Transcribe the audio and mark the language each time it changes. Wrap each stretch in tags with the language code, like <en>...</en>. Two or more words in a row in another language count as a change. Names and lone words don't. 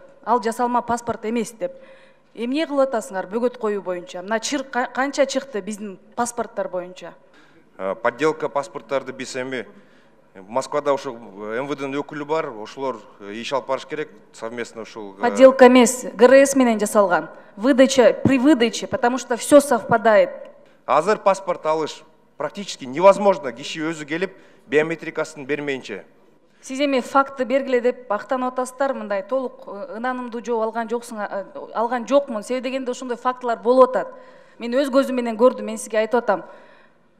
<ky>Ал жасалма паспорт эмес деп. Эмне кылып атасыңар бөгөт коюу боюнча? Мына канча чыкты биздин паспорттор боюнча? Подделка паспорттарды биз эми Москвада ошол МВДнын өкүлү бар, ошолор иш алып барыш керек совместно ушул. Подделка эмес, ГРС менен жасалган.</ky> <ru>Выдача при выдаче, потому что все совпадает.</ru> <ky>Азыр паспорт алыш</ky> <ru>практически невозможно,</ru> <ky>киши өзү келип биометрикасын бермейинче. Сиз эми факты бергиле деп актанып атасыздар, мындай толук ынанымдуу жооп алган жокмун. Себеби дегенде ошондой фактылар болуп атат. Мен өз көзүм менен көрдүм, мен сизге айтып атам.</ky>